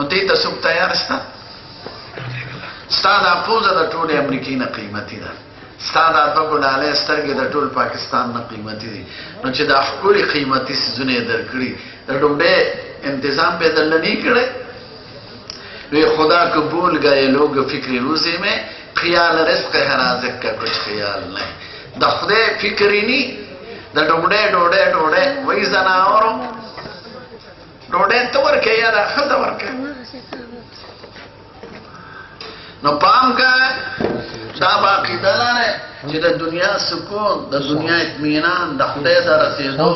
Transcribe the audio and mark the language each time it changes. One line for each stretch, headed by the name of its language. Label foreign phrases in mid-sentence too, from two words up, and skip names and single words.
Pashto: دې ته څوک تیار شته ستا دا پوزه د ټولې امریکې نه قیمتي ده ستا دا دوه ګلالۍ سترګې د ټول پاکستان نه قیمتي دي نو چې دا ښکلي قیمتي څیزونه یې درکړي د ډوډۍ انتظام به یې درله نه کړی وی
Urdu: خدا کو بھول گئے لوگ فکر روزے میں خیال رزق ہے رازق کا کچھ خیال نہیں
Pashto: د خدای فکرې نی د ډوډۍ ډوډۍ ډوډۍ وایي زناورو ډوډۍ ته ورکوې یا دا ښځه ورکوې نو پام کوه دا به عقیده لرئ چې د دنیا سکون د دنیا اطمینان د خدای ته رسېدو